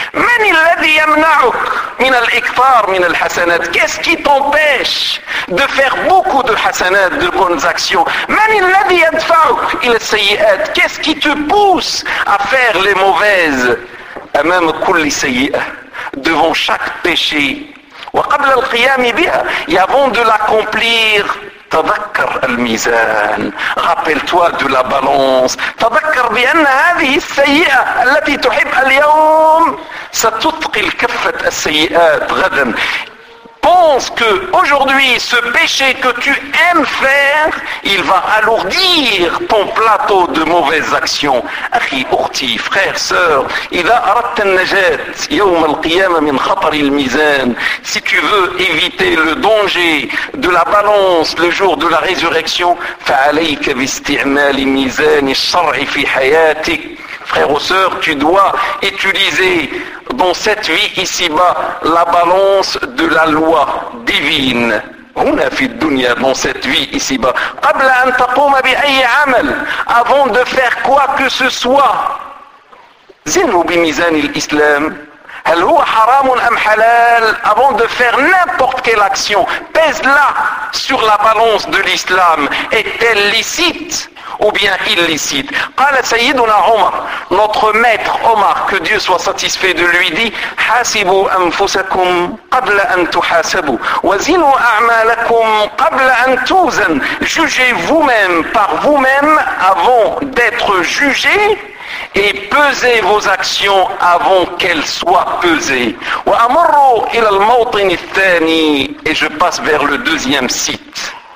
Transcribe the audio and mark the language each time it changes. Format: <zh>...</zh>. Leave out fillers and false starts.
<ar>من الذي يمنعك من الإكثار من الحسنات؟</ar> <fr>Qu'est-ce qui t'empêche de faire beaucoup de حسنات, de bonnes actions؟</fr> <ar>من الذي يدفعك إلى السيئات؟</ar> <fr>Qu'est-ce qui te pousse à faire les mauvaises؟</fr> <ar>أمام كل سيئة,</ar> <fr>devant chaque péché.</fr> <ar>وقبل القيام بها,</ar> <fr>et avant de l'accomplir.</fr> <ar>تذكر الميزان,</ar> <fr>rappelle-toi de la balance.</fr> <ar>تذكر بأن هذه السيئة التي تحب اليوم ستثقل كفة السيئات غدا.</ar> <fr>Pense que aujourd'hui ce péché que tu aimes faire, il va alourdir ton plateau de mauvaises actions.</fr> <ar>أخي أختي,</ar> <fr>frère, sœur,</fr> <ar>إذا أردت النجاة يوم القيامة من خطر الميزان,</ar> <fr>si tu veux éviter le danger de la balance le jour de la résurrection,</fr> <ar>فعليك باستعمال ميزان الشرع في حياتك.</ar> <fr>Frère ou sœur, tu dois utiliser dans cette vie ici-bas la balance de la loi divine. On a fait dunya dans cette vie ici-bas.</fr> <ar>قبل أن تقوم بأي عمل,</ar> <fr>avant de faire quoi que ce soit,</fr> <ar>زنوا بميزان الإسلام. هل هو حرام أم حلال؟</ar> <fr>Avant de faire n'importe quelle action, pèse-la sur la balance de l'islam. Est-elle licite ou bien illicite?</fr> <ar>قال سيدنا عمر,</ar> <fr>notre maître Omar, que Dieu soit satisfait de lui, dit</fr> <ar>حاسبوا أنفسكم قبل أن تحاسبوا وزنوا أعمالكم قبل أن توزن.</ar> <fr>Jugez vous-même par vous-même avant d'être jugé, et pesez vos actions avant qu'elles soient pesées.</fr> <ar>Wa amru ila al-mawtin al-thani,</ar> <fr>et je passe vers le deuxième site.</fr>